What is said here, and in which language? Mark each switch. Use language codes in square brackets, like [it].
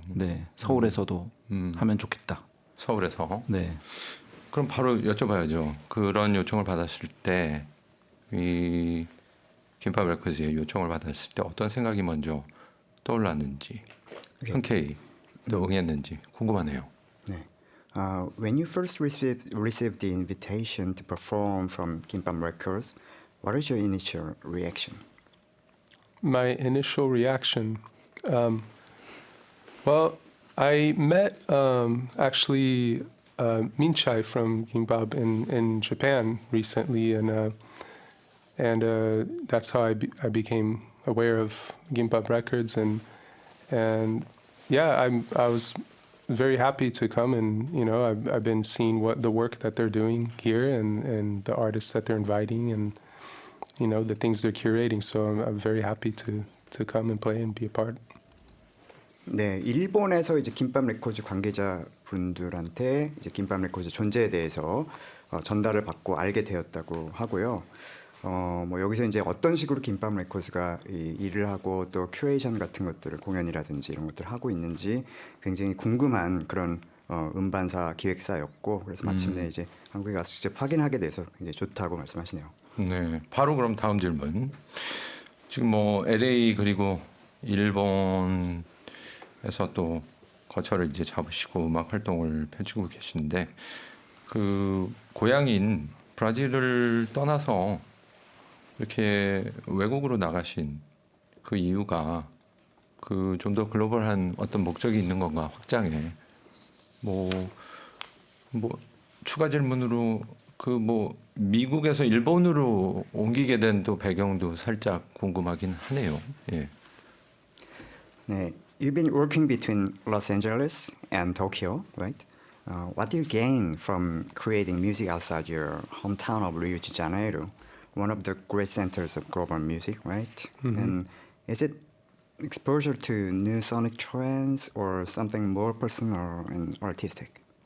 [ko] 네, 서울에서도 하면 좋겠다. 서울에서. 네, 그럼 바로 여쭤봐야죠. 그런 요청을 받았을 때 이 김밥 레코드의 요청을 받았을 때 어떤 생각이 먼저 떠올랐는지 흔쾌히 또 응했는지 궁금하네요. 네. [en] When you first received the invitation to perform from Gimbap Records, what is your initial reaction? My initial reaction, well, I met actually Minchai from Gimbap in Japan recently, and that's how I became aware of Gimbap Records, and yeah, I was very happy to come, and I've been seeing the work that they're doing here, and the artists that they're inviting, and the things they're curating. So I'm very happy to come and play and be a part. [ko] 네, 일본에서 이제 김밥 레코드 관계자분들한테 이제 김밥 레코드 존재에 대해서 전달을 받고 알게 되었다고 하고요. 뭐 여기서 이제 어떤 식으로 김밥 레코드가 일을 하고 또 큐레이션 같은 것들을 공연이라든지 이런 것들을 하고 있는지 굉장히 궁금한 그런 음반사 기획사였고 그래서 마침내 이제 한국에 가서 직접 확인하게 돼서 굉장히 좋다고 말씀하시네요. 네, 바로 그럼 다음 질문. 지금 뭐 LA 그리고 일본에서 또 거처를 이제 잡으시고 음악 활동을 펼치고 계신데 그 고향인 브라질을 떠나서 이렇게 외국으로 나가신 그 이유가 그 좀 더 글로벌한 어떤 목적이 있는 건가 확장에 뭐 추가 질문으로 그 뭐 미국에서 일본으로 옮기게 된 또 배경도 살짝 궁금하긴 하네요. 예. [en] 네, you've been working between Los Angeles and Tokyo, right? What do you gain from creating music outside your hometown of Rio de Janeiro, one of the great centers of global music, right? And is it exposure to new sonic trends or something more personal and artistic?